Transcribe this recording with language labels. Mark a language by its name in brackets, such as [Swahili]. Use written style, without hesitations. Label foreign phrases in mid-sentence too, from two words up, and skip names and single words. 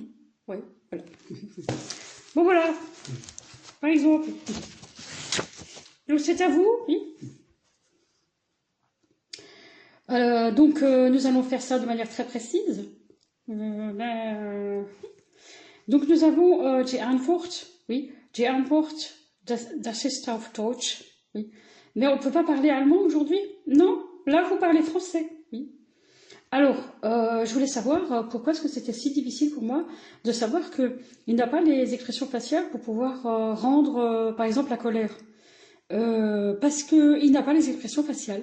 [French] Ouais, voilà. Bon voilà, par exemple. Donc c'est à vous, oui. Donc nous allons faire ça de manière très précise. Donc nous avons [German] die Antwort, oui, die Antwort, das ist auf Deutsch, [French] oui. Mais on ne peut pas parler allemand aujourd'hui? Non, là vous parlez français, oui. Alors, je voulais savoir pourquoi est-ce que c'était si difficile pour moi de savoir qu'il n'a pas les expressions faciales pour pouvoir rendre, par exemple, la colère. Parce qu'il n'a pas les expressions faciales.